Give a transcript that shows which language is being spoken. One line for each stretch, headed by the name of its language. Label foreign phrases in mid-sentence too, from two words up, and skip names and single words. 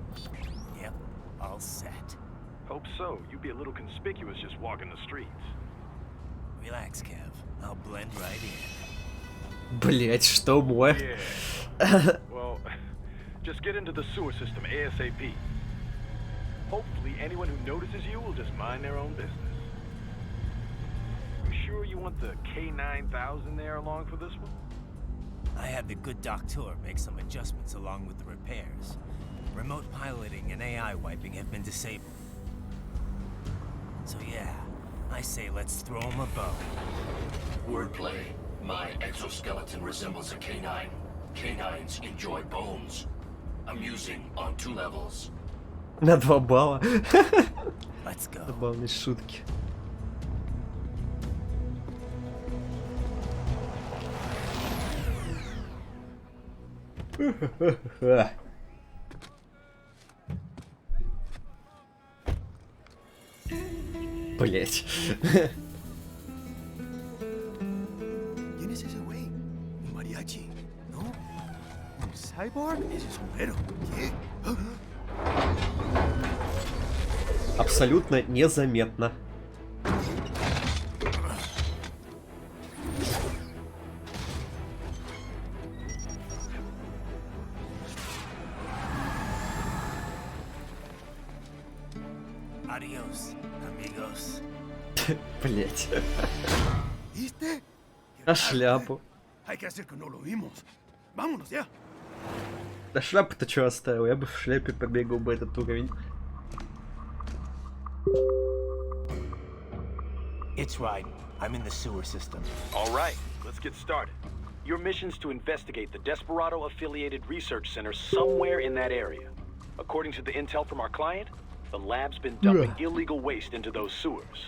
English: Yep, all set. Hope so. You'd be a little conspicuous just walking the streets. Relax, Kev. I'll blend right in.
Russian: Блять, что мой?
English: Yeah. Well, just get into the sewer system ASAP. Hopefully anyone who notices you will just mind their own business. sure you want the K9000 there along for this one? I had the good doctor make some adjustments along with the repairs. Remote piloting and AI wiping have been disabled. So yeah, I say let's throw him a bone. Wordplay. My exoskeleton resembles a canine. Canines enjoy bones. Amusing on 2 levels.
Russian: На 2 балла.
English: Let's go.
Russian: Забавные шутки. Блять.
Spanish: ¿Quién es ese güey? ¿Un mariachi? ¿No? ¿Un cyborg? Ese sombrero. ¿Qué?
Russian: Абсолютно незаметно.
Spanish: Adios, amigos.
Russian: Блять.
Spanish: ¿Viste?
Russian: А шляпу?
Spanish: Hay que hacer que no lo vimos. Vámonos ya.
Russian: Да шляпу-то чё оставил? Я бы в шляпе побегал бы этот уровень.
English: It's right. I'm in the sewer system. All right, let's get started. Your mission's to investigate the Desperado-affiliated research center somewhere in that area. According to the intel from our client, the lab's been dumping illegal waste into those sewers.